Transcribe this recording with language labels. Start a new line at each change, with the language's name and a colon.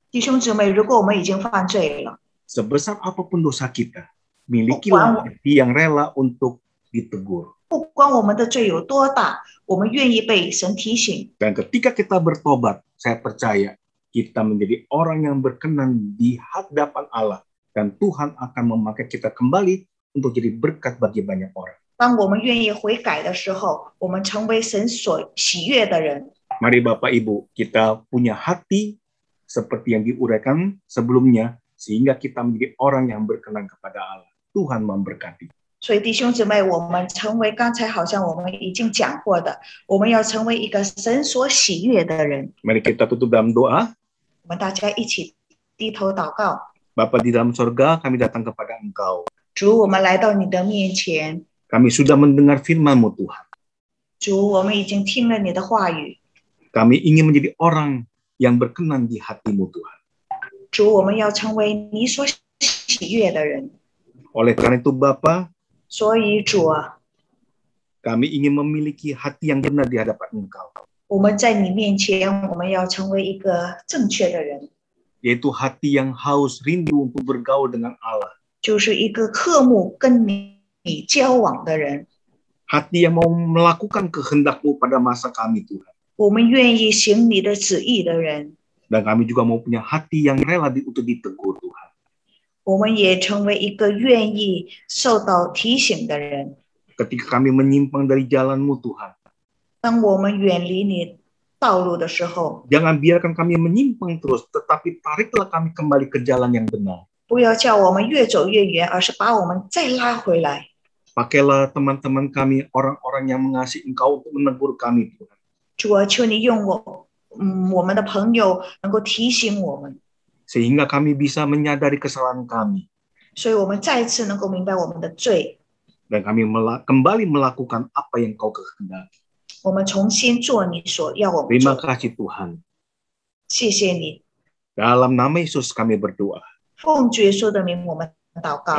Chinese: 弟兄姊妹，如果我们已经犯罪了，
Indonesian: sebesar apapun dosa kita, milikilah hati yang rela untuk ditegur.
Chinese: 不管我们的罪有多大，我们愿意被神提醒。
Indonesian: Dan ketika kita bertobat, saya percaya kita menjadi orang yang berkenan di hadapan Allah. Dan Tuhan akan memakai kita kembali untuk jadi berkat bagi banyak orang.
Chinese: 当我们愿意悔改的时候，我们成为神所喜悦的人。
Indonesian: Mari Bapak Ibu, kita punya hati seperti yang diuraikan sebelumnya, sehingga kita menjadi orang yang berkenan kepada Allah. Tuhan memberkati.
Chinese: 所以弟兄姊妹，我们成为刚才好像我们已经讲过的，我们要成为一个神所喜悦的人。
Indonesian: Mari kita tutup dalam doa.
Chinese: 我们大家一起低头祷告。
Indonesian: Bapa di dalam sorga, kami datang kepada Engkau.
Chinese: 主，我们来到你的面前。
Indonesian: Kami sudah mendengar firman-Mu Tuhan.
Chinese: 主，我们已经听了你的话语。
Indonesian: Kami ingin menjadi orang yang berkenan di hati-Mu Tuhan.
Chinese: 主，我们要成为你所喜悦的人。
Indonesian: Oleh karena itu Bapa,
Chinese: 所以主啊，
Indonesian: kami ingin memiliki hati yang benar di hadapan Engkau.
Chinese: 我们在你面前，我们要成为一个正确的人，
Indonesian: Yaitu hati yang haus rindu untuk bergaul dengan Allah.
Chinese: 就是一个渴慕跟你交往的人。
Indonesian: Hati yang mau melakukan kehendak-Mu pada masa kami Tuhan.
Chinese: 我们愿意行你的旨意的人，
Indonesian: Dan kami juga mau punya hati yang rela untuk ditegur Tuhan.
Chinese: 我们也成为一个愿意受到提醒的人。
Indonesian: Ketika kami menyimpang dari jalan-Mu Tuhan,
Chinese: 当我们远离你道路的时候，
Indonesian: jangan biarkan kami menyimpang terus, tetapi tariklah kami kembali ke jalan yang benar.
Chinese: 不要叫我们越走越远，而是把我们再拉回来。
Indonesian: Pakailah teman-teman kami, orang-orang yang mengasihi Engkau untuk menegur kami, Tuhan.
Chinese: 主啊，求你用我们的朋友能够提醒我们，
Indonesian: Sehingga kami bisa menyadari kesalahan kami.
Chinese: 所以我们再次能够明白我们的罪，
Indonesian: Dan kami kembali melakukan apa yang Kau kehendaki.
Chinese: 我们重新做你所要我们
Indonesian: Terima
Chinese: 做的。
Indonesian: kasih Tuhan.
Chinese: 谢谢你，
Indonesian: Dalam nama Yesus kami berdoa.
Chinese: 奉主耶稣的名，我们祷告。